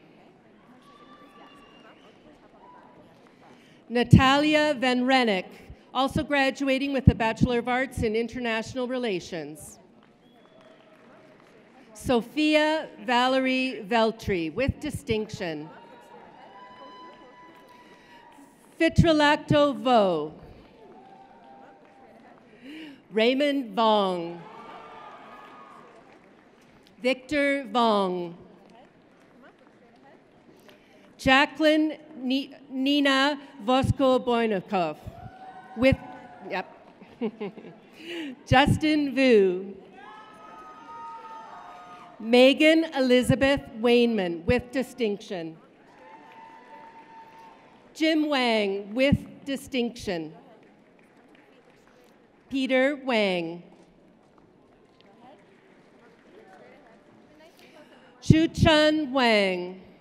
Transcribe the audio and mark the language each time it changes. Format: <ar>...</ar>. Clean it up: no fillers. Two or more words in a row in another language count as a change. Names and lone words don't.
<en>Natalia Van Rennick, also graduating with a Bachelor of Arts in International Relations. Sophia Valerie Veltri, with distinction. Fitralacto Vo. Raymond Vong. Victor Vong. Jacqueline Nina Vosko-Boynikov, with, Justin Vu. Megan Elizabeth Wainman with distinction. Jim Wang with distinction. Peter Wang. Chu-Chun Wang.</en>